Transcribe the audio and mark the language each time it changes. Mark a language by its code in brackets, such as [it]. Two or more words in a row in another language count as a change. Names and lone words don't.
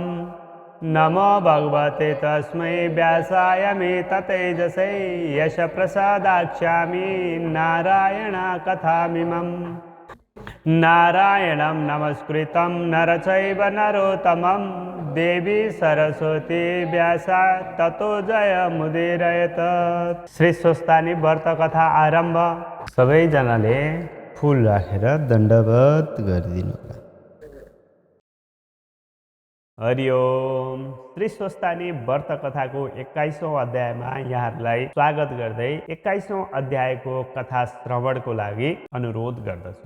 [sa] नमो भगवते तस्मै व्यासाय मे ततेजसे यश प्रसादाख्यामि नारायण कथामिमम्। नारायणं नमस्कृतं नरचैव नरोत्तमं देवी सरस्वती व्यासा ततो जयमुदीरयेत्। [ne] श्री स्वस्तानी व्रत कथा आरम्भ। सबैजनाले फूल राखेर दण्डवत गरिदिनु। हरि ओम। श्री स्वस्तानी व्रत कथाको 21औं अध्यायमा यहाँहरूलाई स्वागत गर्दै 21औं अध्यायको कथा श्रवणको लागि अनुरोध गर्दछु।